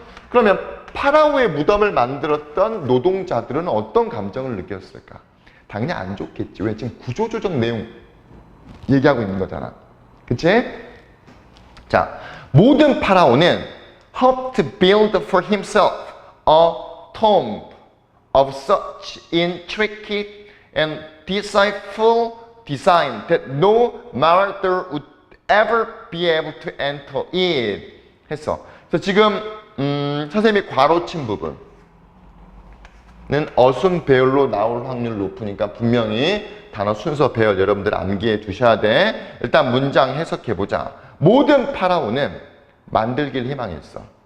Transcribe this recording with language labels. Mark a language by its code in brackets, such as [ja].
[ko] 그러면 파라오의 무덤을 만들었던 노동자들은 어떤 감정을 느꼈을까? 당연히 안 좋겠지. 왜? 지금 구조조정 내용 얘기하고 있는 거잖아. 그치? 자, 모든 파라오는 [en] helped build for himself a tomb of such intricate and deceitful design that no mortal would ever be able to enter it. [ko] 했어. 그래서 지금 선생님이 괄호친 부분은 어순 배열로 나올 확률 높으니까 분명히 단어 순서 배열 여러분들 암기해 두셔야 돼. 일단 문장 해석해 보자. 모든 파라오는 만들길 희망했어.